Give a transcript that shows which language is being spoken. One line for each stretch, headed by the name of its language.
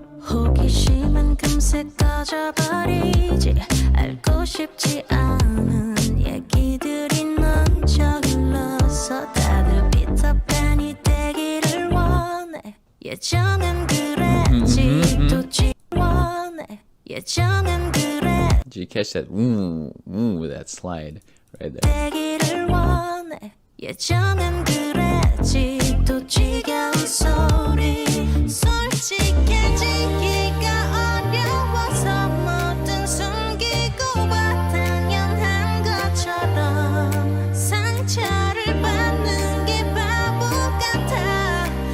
Korean: 호기심은 금세 꺼져버리지. 알고 싶지 않은 얘기들이 넘쳐 흘러서 다들 피터팬이 되기를 원해. 예정은 그랬지 또 지원해. 예정은 그랬지
English: Did you catch that? Ooh, that slide right there.
Korean: 되기를 원해. 예정은 그랬지 또 지겨운 소리. 솔직해지기가 어려워서 뭐든 숨기고 봐. 당연한 것처럼 상처를 받는 게 바보 같아.